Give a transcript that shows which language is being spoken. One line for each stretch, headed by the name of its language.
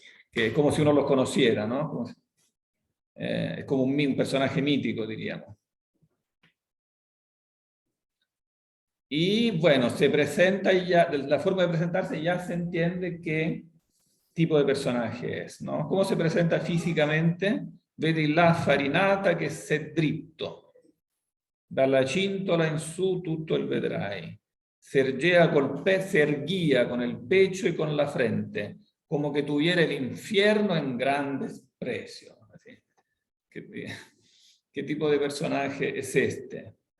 Spanish: Que es como si uno los conociera, ¿no? Como si, es como un personaje mítico, diríamos. Y bueno, se presenta y ya, la forma de presentarse ya se entiende qué tipo de personaje es, ¿no? ¿Cómo se presenta físicamente?
Italian: Vedi la farinata che s'è dritto, dalla cintola in su tutto il vedrai.
Spanish: Se erguía con el pecho y con la frente, como que tuviera el infierno en gran desprecio. Así. ¿Qué tipo de personaje es este?